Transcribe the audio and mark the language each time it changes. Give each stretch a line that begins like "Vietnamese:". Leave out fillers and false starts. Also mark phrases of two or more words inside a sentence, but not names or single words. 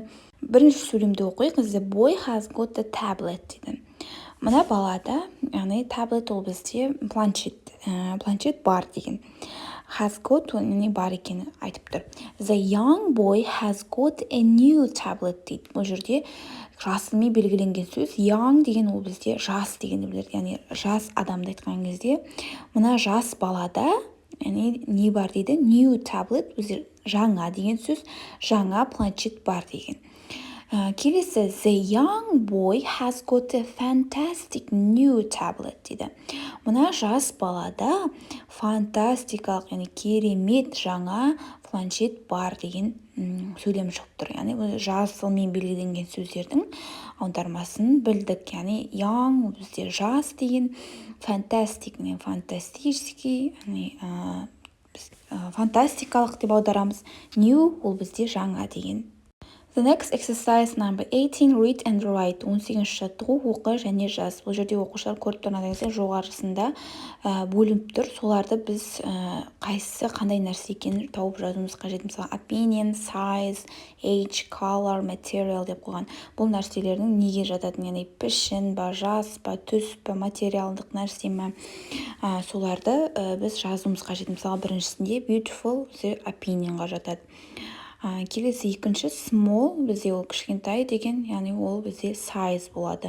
Kazakh: Бірінші сөйлемді оқиық.
English: The boy has got a tablet дейді.
Kazakh: Мына балада, яғни таблет ол бізде планшет бар деген.
English: Has got
Kazakh: не бар екені айтып тұр.
English: The young boy has got a new tablet дейді.
Kazakh: Бұл жерде жасымен белгіленген сөз. Young деген ол бізде жас дегенді білдіреді. Яғни жас адамды айтқан кезде мына жас балада яғни не бар дейді?
English: New tablet,
Kazakh: бізде жаңа деген сөз. Жаңа планшет бар деген. Келесі,
English: the young boy has got a fantastic new tablet дейді.
Kazakh: Мына жас балада фантастикалық, яғни керемет жаңа планшет бар деген сөйлем шығып тұр. Яғни жасылмен белгіленген сөздердің аудармасын білдік. Яғни young бізде жас деген, fantastic фантастический, фантастикалық деп аударамыз. New ол бізде жаңа деген.
English: The next exercise number 18, read and write.
Kazakh: 18 жаттығу, оқы және жаз. Бұл жерде оқушылар көріп тұрғандай жоғарысында бөлініп тұр. Соларды біз қайсысы қандай нәрсе екенін тауып жазуымыз қажет. Мысалы,
English: opinion, size, age, color, material
Kazakh: деп қойған. Бұл нәрселердің неге жататын, яғни пішін ба, жас па, түс па, материалдық нәрсе ме, соларды біз жазуымыз қажет. Мысалы, біріншісінде beautiful, opinionға жатады. Келесі екінші small, бізде ол кішкентай деген, яғни ол бізде size болады.